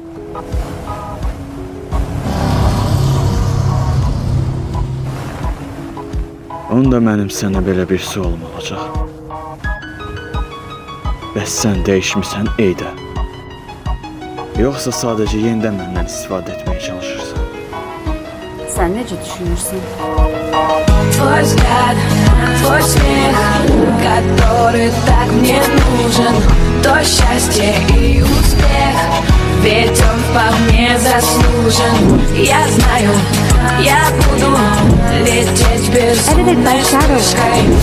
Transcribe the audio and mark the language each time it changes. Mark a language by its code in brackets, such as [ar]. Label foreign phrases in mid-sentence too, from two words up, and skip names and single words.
[az] Onda mənim sənə belə bir sualım olacaq. Bəs sən dəyişmisən Eydə? Yoxsa sadəcə yenidən məndən istifadə etməyə çalışırsan? Sen nece düşünürsün? [ru] Твой взгляд, твой смех, который так мне нужен, то счастье и успех, ведь он вполне заслужен. Я знаю, я буду лететь безумной вспышкой.